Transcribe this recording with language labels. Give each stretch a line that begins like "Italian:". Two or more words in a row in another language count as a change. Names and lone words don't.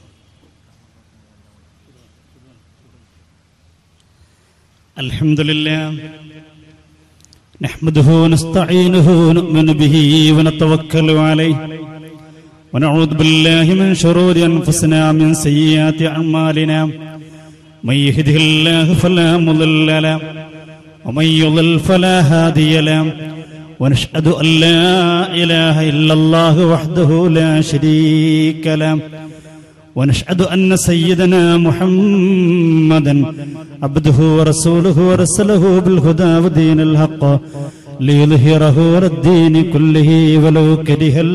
Arabic: الحمد لله نحمده ونستعينه ونؤمن به ونتوكل عليه ونعوذ بالله من شرور أنفسنا من سيئات أعمالنا من يهده الله فلا مضل له ومن يضلل فلا هادي له ونشهد أن لا إله إلا الله وحده لا شريك له ونشهد أن سيدنا محمدا عبده ورسوله ورسله بالهدى ودين الحق ليظهره على الدين كله ولو كره